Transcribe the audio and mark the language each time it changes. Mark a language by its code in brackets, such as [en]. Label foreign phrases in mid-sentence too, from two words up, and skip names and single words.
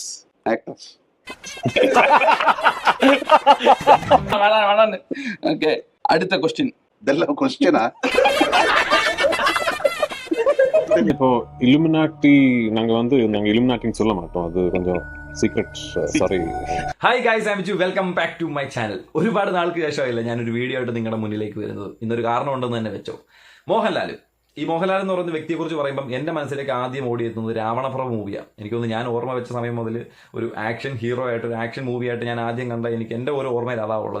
[ta] ஆக்டர்ஸ். வேணாம். ஓகே, அடுத்த கொஸ்டின். இதெல்லாம் கொஸ்டினா? இப்போ இலுமினாட்டி நாங்க இலுமினாட்டின்னு சொல்ல மாட்டோம், அது கொஞ்சம் സീക്രട്ട്. [ml] സോറി. [en] Hi guys, I am Ju. Welcome back to my channel. [ml] ഒരുപാട് നാൾക്ക് ശേഷമായില്ല ഞാനൊരു വീഡിയോ ആയിട്ട് നിങ്ങളുടെ മുന്നിലേക്ക് വരുന്നത്. ഇന്നൊരു കാരണം ഉണ്ടെന്ന് തന്നെ വെച്ചോ. ഈ മോഹൻലാൽ എന്ന് പറയുന്ന വ്യക്തിയെക്കുറിച്ച് പറയുമ്പം എൻ്റെ മനസ്സിലേക്ക് ആദ്യം ഓടിയെത്തുന്നത് രാവണപ്രഭ മൂവിയാണ്. എനിക്കൊന്ന് ഞാൻ ഓർമ്മ വെച്ച സമയം മുതൽ ഒരു [en] action hero [ml] ആയിട്ട്, ഒരു [en] action movieആയിട്ട് [ml] ഞാൻ ആദ്യം കണ്ട എൻ്റെ ഓരോ ഓർമ്മയിൽ അതാ ഉള്ളത്.